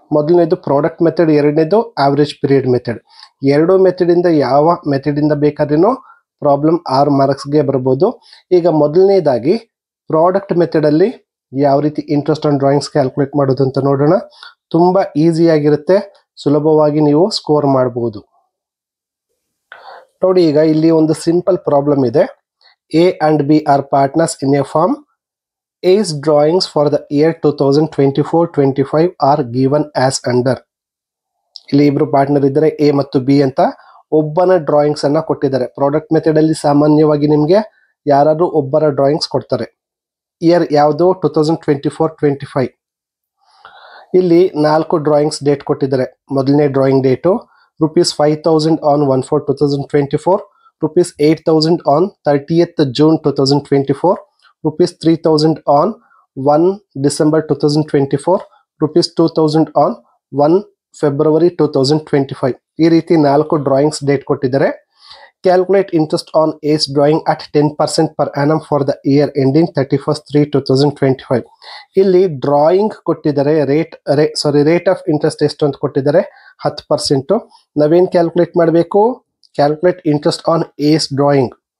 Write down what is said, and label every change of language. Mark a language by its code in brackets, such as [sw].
[kn] ಮೊದಲನೇದು product method, ಎರಡನೇದು average period method. 2 method ಇಂದ ಯಾವ ಮೆಥಡ್ ಇಂದ ಬೇಕಾದ್ರೂ ಪ್ರಾಬ್ಲಮ್ 6 ಮಾರ್ಕ್ಸ್ಗೆ ಬರ್ಬೋದು. ಈಗ ಮೊದಲನೇದಾಗಿ ಪ್ರಾಡಕ್ಟ್ ಮೆಥಡ್ ಅಲ್ಲಿ ಯಾವ ರೀತಿ ಇಂಟ್ರೆಸ್ಟ್ ಆನ್ ಡ್ರಾಯಿಂಗ್ಸ್ ಕ್ಯಾಲ್ಕುಲೇಟ್ ಮಾಡೋದು ಅಂತ ನೋಡೋಣ. ತುಂಬಾ ಈಸಿ ಆಗಿರುತ್ತೆ, ಸುಲಭವಾಗಿ ನೀವು ಸ್ಕೋರ್ ಮಾಡಬಹುದು. ನೋಡಿ, ಈಗ ಇಲ್ಲಿ ಒಂದು ಸಿಂಪಲ್ ಪ್ರಾಬ್ಲಮ್ ಇದೆ. [en] A and B are partners in a firm. A's drawings for the year 2024-25 are given as under. [kn] ಇಲ್ಲಿ ಇಬ್ರು ಪಾರ್ಟ್ನರ್ ಇದ್ದಾರೆ, ಎ ಮತ್ತು ಬಿ ಅಂತ. ಒಬ್ಬನ ಡ್ರಾಯಿಂಗ್ಸ್ ಅನ್ನ ಕೊಟ್ಟಿದ್ದಾರೆ. ಪ್ರಾಡಕ್ಟ್ ಮೆಥಡ್ ಅಲ್ಲಿ ಸಾಮಾನ್ಯವಾಗಿ ನಿಮ್ಗೆ ಯಾರಾದ್ರೂ ಒಬ್ಬರ ಡ್ರಾಯಿಂಗ್ಸ್ ಕೊಡ್ತಾರೆ. ಇಯರ್ ಯಾವುದು? 2024-25. ಇಲ್ಲಿ 4 ಡ್ರಾಯಿಂಗ್ಸ್ ಡೇಟ್ ಕೊಟ್ಟಿದ್ದಾರೆ. ಮೊದಲನೇ drawing date [en] ₹5,000 on 1/4/2024, ₹8,000 on 30th June 2024, ₹3,000 on 1 December 2024, ₹2,000 on 1 February 2025. [kn] ಈ ರೀತಿ 4 ಡ್ರಾಯಿಂಗ್ಸ್ ಡೇಟ್ ಕೊಟ್ಟಿದ್ದಾರೆ. [en] Calculate interest on as drawing at 10% per annum for the year ending 31/3/2025. [kn] ಇಲ್ಲಿ ಡ್ರಾಯಿಂಗ್ ಕೊಟ್ಟಿದ್ದಾರೆ. ರೇಟ್ ಆಫ್ ಇಂಟ್ರೆಸ್ಟ್ ಎಷ್ಟು ಅಂತ ಕೊಟ್ಟಿದ್ದಾರೆ? 10%. ನಾವೇನ್ ಕ್ಯಾಲ್ಕುಲೇಟ್ ಮಾಡಬೇಕು? [en] Calculate interest on as drawing.